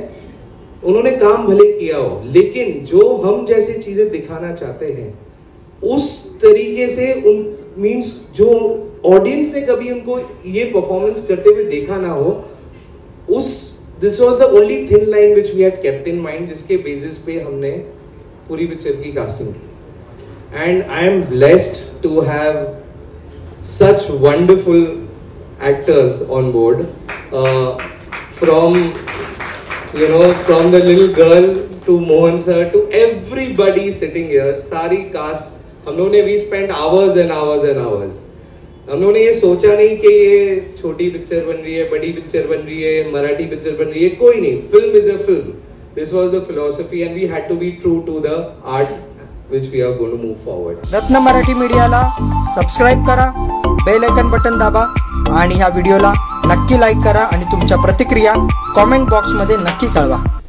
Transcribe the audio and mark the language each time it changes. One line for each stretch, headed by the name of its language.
Hindi: उन्होंने काम भले किया हो, लेकिन जो हम जैसे चीजें दिखाना चाहते हैं उस तरीके से उन मींस जो ऑडियंस ने कभी उनको ये परफॉर्मेंस करते हुए देखा ना हो, उस
English: this was the only thin line which we had kept in mind,
Hindi: जिसके बेसिस पे हमने पूरी पिक्चर की कास्टिंग की.
English: and I am blessed to have such wonderful actors on board, from you know, from the little girl to Mohan sir to everybody sitting here,
Hindi: सारी cast. हम लोगों ने
English: we spent hours and hours and hours.
Hindi: हम लोगों ने ये सोचा नहीं कि ये छोटी पिक्चर बन रही है, बड़ी पिक्चर बन रही है, मराठी पिक्चर बन रही है, कोई नहीं.
English: Film is a film. This was the philosophy and we had to be true to the art which we are going to move forward.
Marathi: रत्न मराठी मीडियाला सबस्क्राईब करा, बेल आयकन बटन दाबा आणि ह्या व्हिडिओला नक्की लाईक करा आणि तुमच्या प्रतिक्रिया कमेंट बॉक्समध्ये नक्की कळवा.